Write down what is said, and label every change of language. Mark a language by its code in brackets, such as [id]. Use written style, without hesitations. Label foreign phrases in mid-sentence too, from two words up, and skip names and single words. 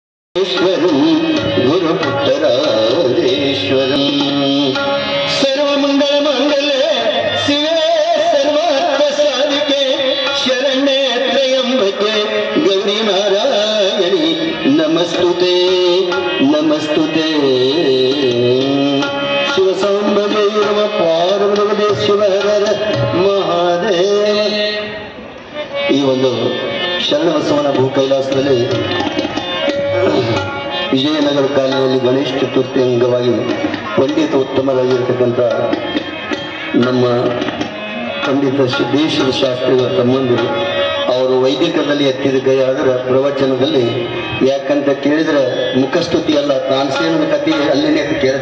[sa] ईश्वरं गुरुपुत्रराजेश्वरं सर्वमंगलमंगले शिवे सर्वार्थसाधिके शरण्ये त्र्यंबके गौरी नारायणी नमस्तुते नमस्तुते शिवसांबवे नमः पार्वती शिव हर महादेव। [kn] ಈ ಒಂದು ಶರಣಬಸವನ ಭೂ ಕೈಲಾಸದಲ್ಲಿ ವಿಜಯನಗರ ಕಾಲನಿಯಲ್ಲಿ ಗಣೇಶ ಚತುರ್ಥಿ ಅಂಗವಾಗಿ ಪಂಡಿತ ಉತ್ತಮರಾಗಿರ್ತಕ್ಕಂಥ ನಮ್ಮ ಪಂಡಿತ ಸಿದ್ದೇಶ್ವರ ಶಾಸ್ತ್ರಿಗಳ ತಮ್ಮಂದಿರು ಅವರು ವೈದಿಕದಲ್ಲಿ ಎತ್ತಿದ ಕೈ ಆದರೆ ಪ್ರವಚನದಲ್ಲಿ ಯಾಕಂತ ಕೇಳಿದರೆ ಮುಖಸ್ತುತಿ ಅಲ್ಲ, ತಾನ್ಸೇನ ಕಥೆ ಅಲ್ಲಿನೇ ಕೇಳಿದೆ.